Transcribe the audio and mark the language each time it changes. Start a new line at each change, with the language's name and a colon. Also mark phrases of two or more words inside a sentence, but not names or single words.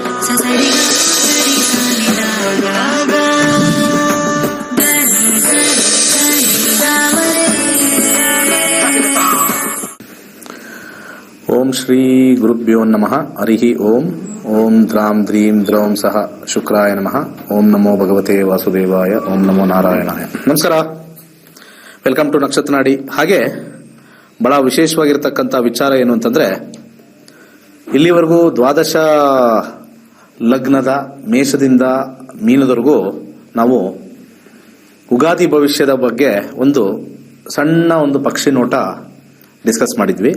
Sanskrit: ಓಂ ಶ್ರೀ ಗುರುಭ್ಯೋ ನಮಃ. ಹರಿ ಓಂ. ಓಂ ದ್ರಾಂ ದ್ರೀಂ ದ್ರೌಂ ಸಹ ಶುಕ್ರಾಯ ನಮಃ. ಓಂ ನಮೋ ಭಗವತೆ ವಾಸುದೇವಾಯ. ಓಂ ನಮೋ ನಾರಾಯಣಾಯ.
Kannada: ನಮಸ್ಕಾರ,
English: welcome to
Kannada: ನಕ್ಷತ್ರ ನಾಡಿ. ಹಾಗೆ ಬಹಳ ವಿಶೇಷವಾಗಿರ್ತಕ್ಕಂಥ ವಿಚಾರ ಏನು ಅಂತಂದ್ರೆ, ಇಲ್ಲಿವರೆಗೂ ದ್ವಾದಶ ಲಗ್ನದ ಮೇಷದಿಂದ ಮೀನದವರೆಗೂ ನಾವು ಉಗಾದಿ ಭವಿಷ್ಯದ ಬಗ್ಗೆ ಒಂದು ಸಣ್ಣ ಪಕ್ಷಿ ನೋಟ ಡಿಸ್ಕಸ್ ಮಾಡಿದ್ವಿ.